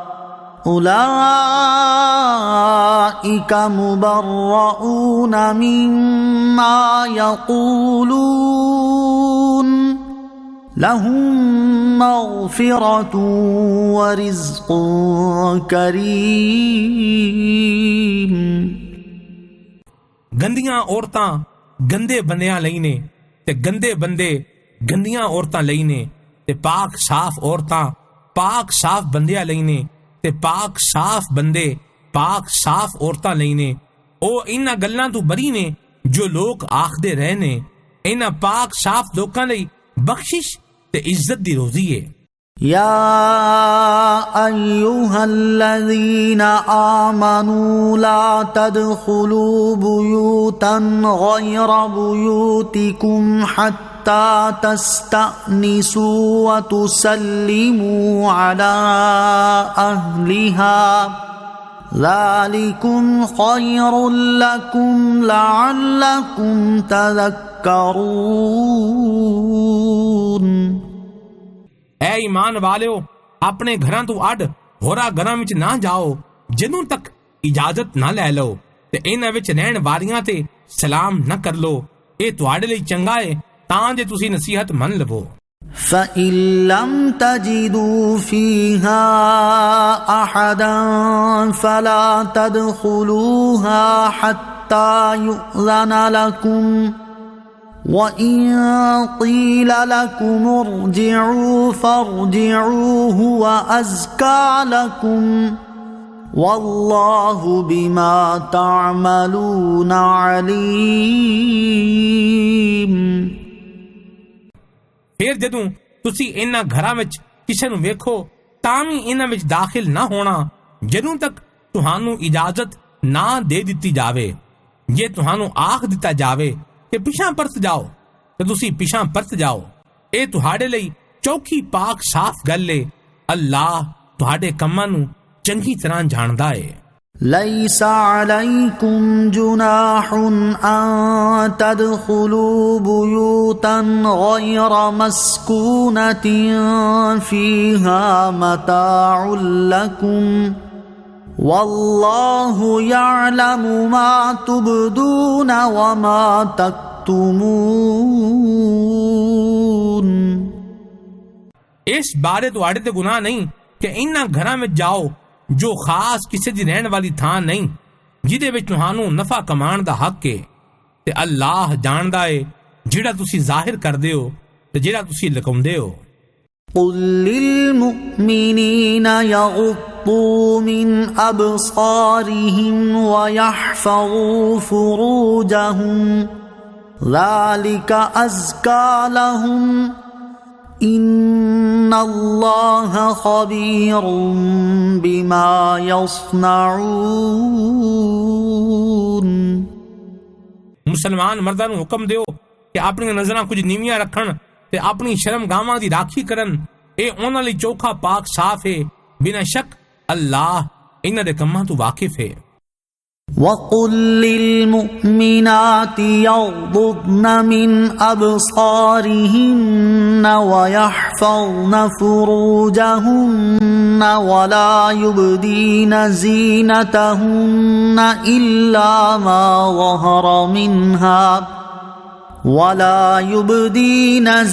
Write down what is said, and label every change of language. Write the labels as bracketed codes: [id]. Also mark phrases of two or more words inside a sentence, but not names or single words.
[ar] أولئك مبرؤون مما يقولون لهم مغفرة ورزق كريم। [pa] ਗੰਦੀਆਂ ਔਰਤਾਂ ਗੰਦੇ ਬੰਦਿਆਂ ਲਈ ਨੇ ਤੇ ਗੰਦੇ ਬੰਦੇ ਗੰਦੀਆਂ ਔਰਤਾਂ ਲਈ ਨੇ ਤੇ ਪਾਕ ਸਾਫ ਔਰਤਾਂ ਪਾਕ ਸਾਫ ਬੰਦਿਆਂ ਲਈ ਨੇ ਤੇ ਪਾਕ ਸਾਫ ਬੰਦੇ ਪਾਕ ਸਾਫ ਔਰਤਾਂ ਲਈ ਨੇ। ਉਹ ਇਹਨਾਂ ਗੱਲਾਂ ਤੋਂ ਬਰੀ ਨੇ ਜੋ ਲੋਕ ਆਖਦੇ ਰਹੇ ਨੇ। ਇਹਨਾਂ ਪਾਕ ਸਾਫ ਲੋਕਾਂ ਲਈ ਬਖਸ਼ਿਸ਼ ਤੇ ਇੱਜ਼ਤ ਦੀ ਰੋਜ਼ੀ ਹੈ। [ar] يا أيها الذين آمنوا لا تدخلوا بيوتا غير بيوتكم حتى تستأنسوا وتسلموا على أهلها ذلكم خير لكم لعلكم تذكرون। [pa] ਐ ਈਮਾਨ ਵਾਲਿਓ, ਆਪਣੇ ਘਰਾਂ ਤੋਂ ਅੱਡ ਹੋਰਾਂ ਘਰਾਂ ਵਿੱਚ ਨਾ ਜਾਓ ਜਦੋਂ ਤੱਕ ਇਜਾਜ਼ਤ ਨਾ ਲੈ ਲਓ ਤੇ ਇਹਨਾਂ ਵਿੱਚ ਰਹਿਣ ਵਾਲੀਆਂ ਤੇ ਸਲਾਮ ਨਾ ਕਰ ਲਓ। ਇਹ ਤੁਹਾਡੇ ਲਈ ਚੰਗਾ ਹੈ ਤਾਂ ਜੇ ਤੁਸੀਂ ਨਸੀਹਤ ਮੰਨ ਲਵੋ। [ar] فإن لم تجدوا فيها أحدا فلا تدخلوها حتى يؤذن لكم وإن قيل لكم ارجعوا فارجعوا هو أزكى لكم والله بما تعملون عليم۔ [pa] ਫਿਰ ਜਦੋਂ ਤੁਸੀਂ ਇਹਨਾਂ ਘਰਾਂ ਵਿੱਚ ਕਿਸੇ ਨੂੰ ਵੇਖੋ ਤਾਂ ਵੀ ਇਹਨਾਂ ਵਿੱਚ ਦਾਖਲ ਨਾ ਹੋਣਾ ਜਦੋਂ ਤੱਕ ਤੁਹਾਨੂੰ ਇਜਾਜ਼ਤ ਨਾ ਦੇ ਦਿੱਤੀ ਜਾਵੇ। ਜੇ ਤੁਹਾਨੂੰ ਆਖ ਦਿੱਤਾ ਜਾਵੇ ਕਿ ਪਿਛਾਂ ਪਰਤ ਜਾਓ ਤੇ ਤੁਸੀਂ ਪਿਛਾਂ ਪਰਤ ਜਾਓ। ਇਹ ਤੁਹਾਡੇ ਲਈ ਚੌਖੀ ਪਾਕ ਸਾਫ਼ ਗੱਲ ਏ। ਅੱਲਾਹ ਤੁਹਾਡੇ ਕੰਮਾਂ ਨੂੰ ਚੰਗੀ ਤਰ੍ਹਾਂ ਜਾਣਦਾ ਏ। [ar] ليس عليكم جناح أن تدخلوا بيوتا غير مسكونة فيها متاع لكم والله يعلم ما تبدون وما تكتمون۔ [pa] ਇਸ ਬਾਰੇ ਤੁਹਾਡੇ ਤੇ ਗੁਨਾਹ ਨਹੀਂ ਕਿ ਇਹਨਾਂ ਘਰਾਂ ਵਿੱਚ ਜਾਓ ਜੋ ਖਾਸ ਕਿਸੇ ਦੀ ਰਹਿਣ ਵਾਲੀ ਥਾਂ ਨਹੀਂ ਜਿਹਦੇ ਵਿੱਚ ਤੁਹਾਨੂੰ ਨਫਾ ਕਮਾਉਣ ਦਾ ਹੱਕ ਹੈ ਤੇ ਅੱਲਾਹ ਜਾਣਦਾ ਹੈ ਜਿਹੜਾ ਤੁਸੀਂ ਜ਼ਾਹਿਰ ਕਰਦੇ ਹੋ ਤੇ ਜਿਹੜਾ ਤੁਸੀਂ ਲੁਕਾਉਂਦੇ ਹੋ। [ar] قل للمؤمنين يغضوا من أبصارهم ويحفظوا فروجهم ذلك أزكى لهم إن الله خبير بما يصنعون۔ [pa] ਮੁਸਲਮਾਨ ਮਰਦਾਂ ਨੂੰ ਹੁਕਮ ਦਿਓ ਕਿ ਆਪਣੀਆਂ ਨਜ਼ਰਾਂ ਕੁਝ ਨੀਵੀਆਂ ਰੱਖਣ ਤੇ ਆਪਣੀ ਸ਼ਰਮਗਾਹਾਂ ਦੀ ਰਾਖੀ ਕਰਨ। ਇਹ ਉਹਨਾਂ ਲਈ ਚੋਖਾ ਪਾਕ ਸਾਫ਼ ਹੈ। ਬਿਨਾਂ ਸ਼ੱਕ ਅੱਲਾਹ ਇਹਨਾਂ ਦੇ ਕੰਮਾਂ ਤੋਂ ਵਾਕਿਫ ਹੈ। [ar] وقل للمؤمنات يغضضن من أبصارهن ويحفظن فروجهن ولا يبدين زينتهن إلا ما ظهر منها ولا يبدين